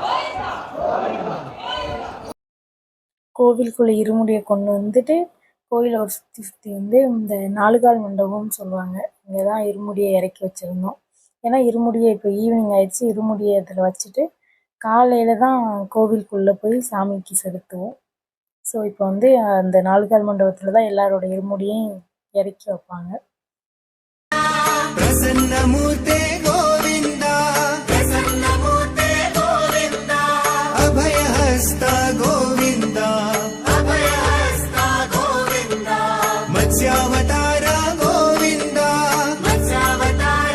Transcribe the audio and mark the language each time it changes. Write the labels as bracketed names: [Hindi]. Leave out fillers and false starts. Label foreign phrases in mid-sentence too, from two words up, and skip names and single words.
[Tamil] கோவிலுக்குள்ள இருமுடியை கொண்டு வந்துட்டு கோயிலை ஒரு சுற்றி சுற்றி வந்து இந்த நாலுகால் மண்டபம்னு சொல்லுவாங்க. இங்கே தான் இருமுடியை இறக்கி வச்சுருந்தோம். ஏன்னா இருமுடியை இப்போ ஈவினிங் ஆயிடுச்சு, இருமுடியை இதில் வச்சுட்டு காலையில் தான் கோவிலுக்குள்ளே போய் சாமிக்கு செலுத்துவோம். ஸோ இப்போ வந்து அந்த நாலுகால் மண்டபத்தில் தான் எல்லாரோட இருமுடியையும் இறக்கி வைப்பாங்க. [Sanskrit] ప్రసన్నమూర్తే గోవింద ప్రసన్నమూర్తే గోవింద అభయహస్త గోవింద అభయహస్త గోవింద మత్స్యావతార గోవింద మత్స్యావతార